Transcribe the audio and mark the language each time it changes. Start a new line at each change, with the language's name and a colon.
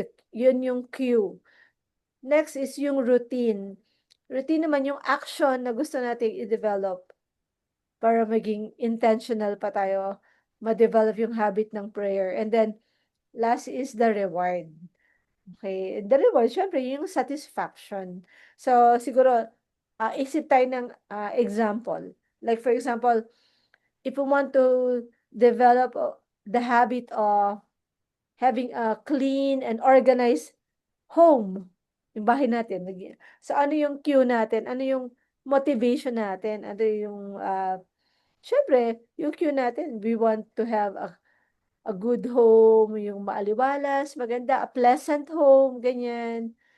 Filipino: Yun yung cue. Next is yung routine. Routine naman yung action na gusto nating i-develop para maging intentional pa tayo ma-develop yung habit ng prayer.
English: And then, last is the reward. Okay, the reward, syempre, yung satisfaction.
Filipino: So, siguro, isip tayo ng example.
English: Like, for example, if we want to develop the habit of having a clean and organized home,
Filipino: yung bahay natin. So, ano yung cue natin? Ano yung motivation natin? Ano yung, syempre, yung cue natin,
English: we want to have a good home,
Filipino: yung maaliwalas, maganda,
English: a pleasant home,
Filipino: ganyan.